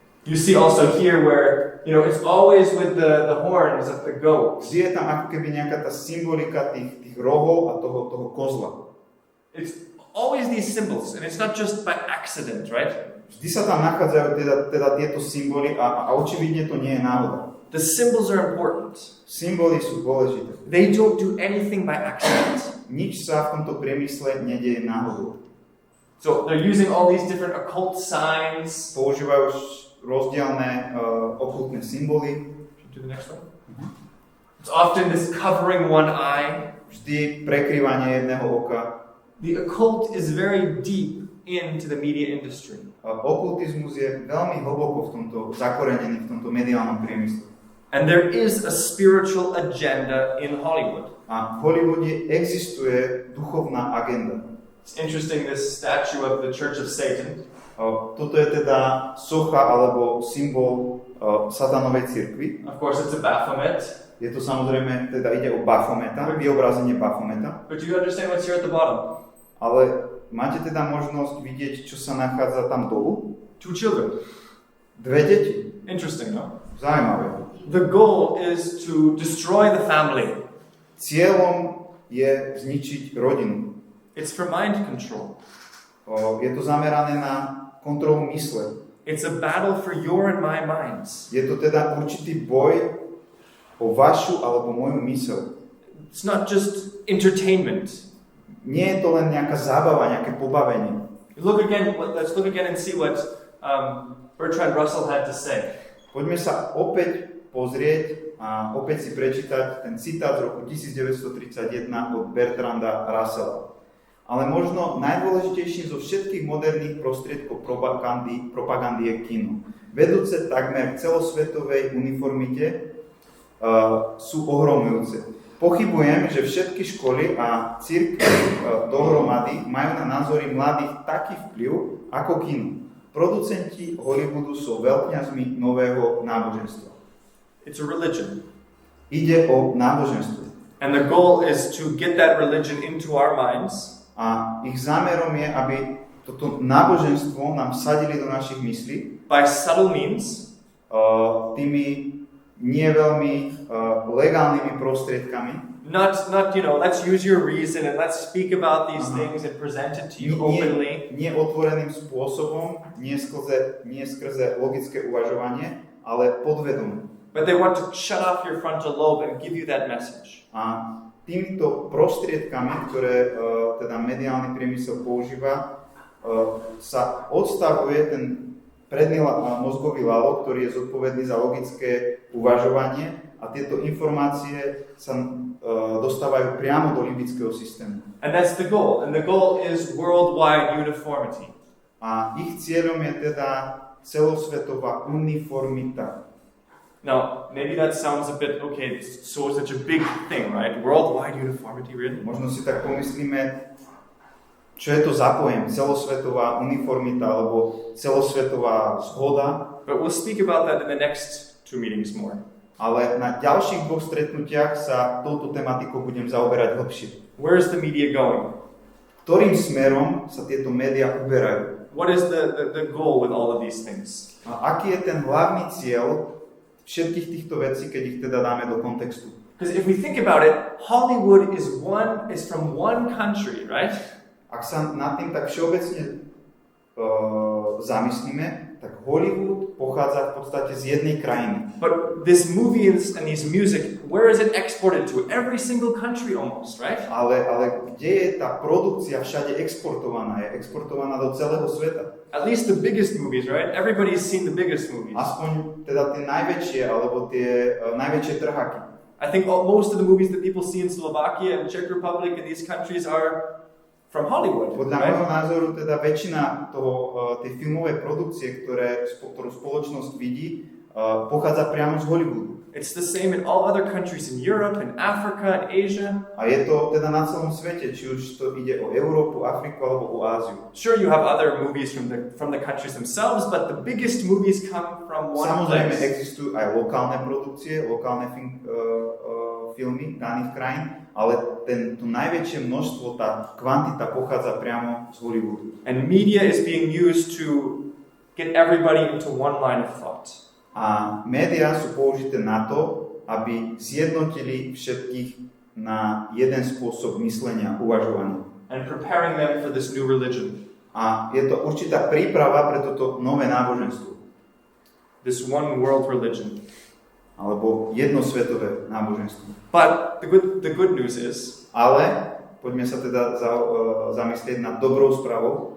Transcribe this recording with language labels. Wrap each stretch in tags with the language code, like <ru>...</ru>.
<en>You see also here where it's always with the horns of the goat.</en> <sk>Vždy je tam ako keby nejaká tá symbolika tých rohov a toho kozla.</sk> <en>It's always these symbols, and it's not just by accident, right?</en> <sk>Vždy sa tam nachádzajú teda tieto symboly a očividne to nie je náhoda.</sk> <en>The symbols are important.</en> <sk>Symboly sú dôležité.</sk> <en>They don't do anything by accident.</en> <sk>Nič sa v tomto priemysle nedieje náhodou.</sk> <en>So they're using all these different occult signs.</en> <sk>Používajú rozdielne okultné symboly.</sk> <en>Do the next one. It's often this covering one eye.</en> <sk>Vždy prekrývanie jedného oka.</sk> <en>The occult is very deep into the media industry.</en> <sk>Okultizmus je veľmi hlboko zakorenený v tomto mediálnom priemysle.</sk> <en>And there is a spiritual agenda in Hollywood.</en> <sk>A v Hollywoode existuje duchovná agenda.</sk> <en>It's interesting, this statue of the Church of Satan.</en> <sk>Toto je teda socha alebo symbol satanovej cirkvi.</sk> <en>Of course, it's a Baphomet.</en> <sk>Je to samozrejme, teda ide o Baphometa, vyobrazenie Baphometa.</sk> <en>But do you understand what's here at the bottom?</en> <sk>Ale máte teda možnosť vidieť, čo sa nachádza tam dolu?</sk> <en>2 children.</en> <sk>2 deti.</sk> <en>Interesting, no?</en> <sk>Zaujímavé.</sk> <en>The goal is to destroy the family.</en> <sk>Cieľom je zničiť rodinu.</sk> <en>It's for mind control.</en> <sk>Je to zamerané na kontrolu mysle.</sk> <en>It's a battle for your and my minds.</en> <sk>Je to teda určitý boj o vašu alebo moju myseľ.</sk> <en>It's not just entertainment.</en> <sk>Nie je to len nejaká zábava, nejaké pobavenie.</sk> <en>Let's look again and see what Bertrand Russell had to say.</en> <sk>Poďme sa opäť pozrieť a opäť si prečítať ten citát z roku 1931 od Bertranda Russella. Ale možno najdôležitejším zo všetkých moderných prostriedkov propagandy je kino. Vedúce takmer k celosvetovej uniformite sú ohromujúce. Pochybujem, že všetky školy a cirkvi dohromady majú na názory mladých taký vplyv ako kino. Producenti Hollywoodu sú veľkňazmi nového náboženstva.</sk> <en>It's a religion.</en> <sk>Ide o náboženstvo.</sk> <en>And the goal is to get that religion into our minds.</en> <sk>A ich zámerom je, aby toto náboženstvo nám vsadili do našich myslí.</sk> <en>By subtle means.</en> <sk>Tými nie veľmi legálnymi prostriedkami.</sk> <en>Not, let's use your reason and let's speak about these things and present it to you openly.</en> <sk>Nie otvoreným spôsobom, nie skrze logické uvažovanie, ale podvedomé.</sk> <en>But they want to shut off your frontal lobe and give you that message.</en> <sk>A týmito prostriedkami, ktoré teda mediálny priemysel používa, sa odstavuje ten predný mozgový lalok, ktorý je zodpovedný za logické uvažovanie a tieto informácie sa dostávajú priamo do limbického systému.</sk> <en>And that's the goal. And the goal is worldwide uniformity.</en> <sk>A ich cieľom je teda celosvetová uniformita.</sk> <en>Now, maybe that sounds a bit, okay, so such a big thing, right? Worldwide uniformity, really?</en> <sk>Možno si tak pomyslíme, čo je to za pojem? Celosvetová uniformita alebo celosvetová zhoda.</sk> <en>But we'll speak about that in the next 2 meetings more.</en> <sk>Ale na ďalších 2 stretnutiach sa touto tematikou budem zaoberať hlbšie.</sk> <en>Where is the media going?</en> <sk>Ktorým smerom sa tieto médiá uberajú?</sk> <en>What is the goal with all of these things?</en> <sk>A aký je ten hlavný cieľ všetkých týchto vecí, keď ich teda dáme do kontextu?</sk> <en>Because if we think about it, Hollywood is from one country, right?</en> <sk>Ak sa nad tým tak všeobecne zamyslíme, tak Hollywood pochádza v podstate z jednej krajiny.</sk> <en>But this movies and these music, where is it exported to? Every single country almost, right?</en> <sk>Ale kde je tá produkcia všade exportovaná? Je exportovaná do celého sveta.</sk> <en>At least the biggest movies, right? Everybody's seen the biggest movies.</en> <sk>Aspoň teda tie najväčšie, alebo tie najväčšie trhaky.</sk> <en>I think most of the movies that people see in Slovakia and Czech Republic and these countries are from Hollywood.</en> <sk>Podľa môjho názoru teda väčšina tej filmovej produkcie, ktorú spoločnosť vidí, pochádza priamo z Hollywoodu.</sk> <en>It's the same in all other countries in Europe and Africa and Asia.</en> <sk>A je to teda na celom svete, či už to ide o Európu, Afriku alebo o Áziu.</sk> <en>Sure, you have other movies from the countries themselves, but the biggest movies come from one</en> <sk>Samozrejme</sk> <en>place.</en> <sk>existujú aj lokálne produkcie, lokálne filmy daných krajín, ale to najväčšie množstvo, tá kvantita pochádza priamo z Hollywoodu.</sk> <en>And media is being used to get everybody into one line of thought.</en> <sk>A médiá sú použité na to, aby zjednotili všetkých na jeden spôsob myslenia, uvažovania.</sk> <en>And preparing them for this new religion.</en> <sk>A je to určitá príprava pre toto nové náboženstvo.</sk> <en>This one world religion.</en> <sk>Alebo jednosvetové náboženstvo.</sk> <en>But the good news is,</en> <sk>ale poďme sa teda zamyslieť nad dobrou správou.</sk>